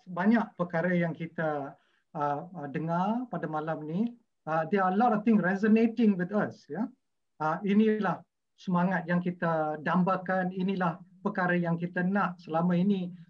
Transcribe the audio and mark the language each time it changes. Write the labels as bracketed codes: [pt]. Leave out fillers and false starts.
[ms] Banyak perkara yang kita dengar pada malam ni. [en] There are a lot of things resonating with us. [ms] Ya, inilah semangat yang kita dambakan. Inilah perkara yang kita nak selama ini.